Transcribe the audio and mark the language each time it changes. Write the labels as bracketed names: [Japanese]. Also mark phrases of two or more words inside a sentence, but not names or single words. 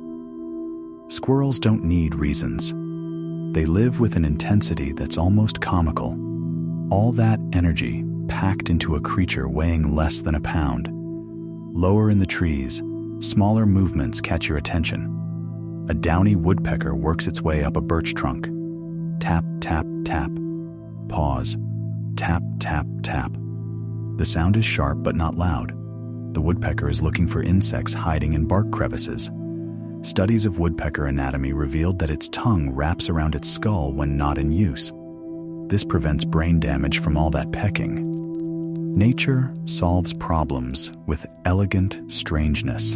[English] Squirrels don't need reasons. They live with an intensity that's almost comical. All that energy packed into a creature weighing less than a pound. Lower in the trees, smaller movements catch your attention. A downy woodpecker works its way up a birch trunk. Tap, tap, tap. Pause. Tap, tap, tap. The sound is sharp but not loud. The woodpecker is looking for insects hiding in bark crevices. Studies of woodpecker anatomy revealed that its tongue wraps around its skull when not in use. This prevents brain damage from all that pecking. Nature solves problems with elegant strangeness.